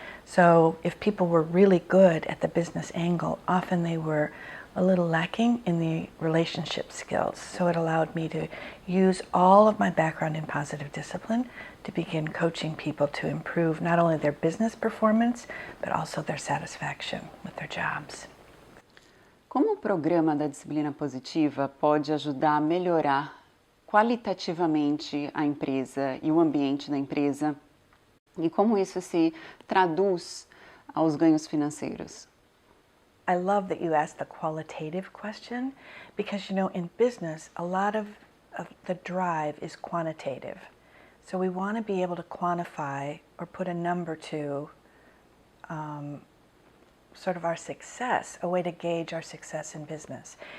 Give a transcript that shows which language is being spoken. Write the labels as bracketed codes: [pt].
[en] So if people were really good at the business angle, often they were a little lacking in the relationship skills. So it allowed me to use all of my background in positive discipline to begin coaching people to improve not only their business performance, but also their satisfaction with their jobs. [pt] Como o programa da disciplina positiva pode ajudar a melhorar qualitativamente a empresa e o ambiente da empresa? E como isso se traduz aos ganhos financeiros? [en] I love that you asked the qualitative question because, you know, in business, a lot of the drive is quantitative. So we want to be able to quantify or put a number to sort of our success, a way to gauge our success in business.